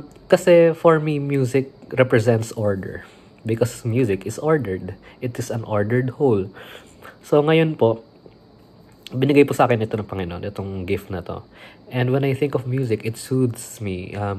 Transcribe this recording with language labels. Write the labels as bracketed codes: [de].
[tl] Kasi [en] for me, music represents order. Because music is ordered. It is an ordered whole. [tl] So ngayon po, binigay po sa akin ito ng Panginoon, itong gift na to. [en] And when I think of music, it soothes me.